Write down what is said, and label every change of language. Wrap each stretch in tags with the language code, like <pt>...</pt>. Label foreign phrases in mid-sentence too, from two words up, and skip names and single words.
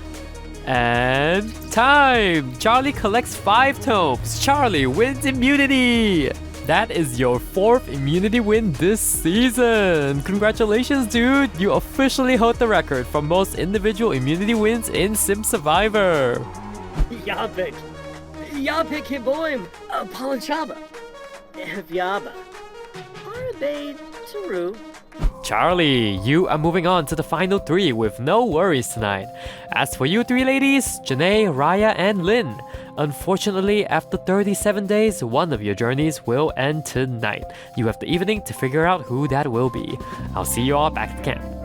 <en>And time! Charlie collects 5 tomes. Charlie wins immunity! That is your 4th immunity win this season! Congratulations, dude! You officially hold the record for most individual immunity wins in Sim Survivor! Yapik. Yapik Hiboim. Palanchaba. Evyaba. Arabe Taru. Charlie, you are moving on to the final 3 with no worries tonight. As for you 3 ladies, Janae, Raya, and Lynn, unfortunately, after 37 days, one of your journeys will end tonight. You have the evening to figure out who that will be. I'll see you all back at camp.</en>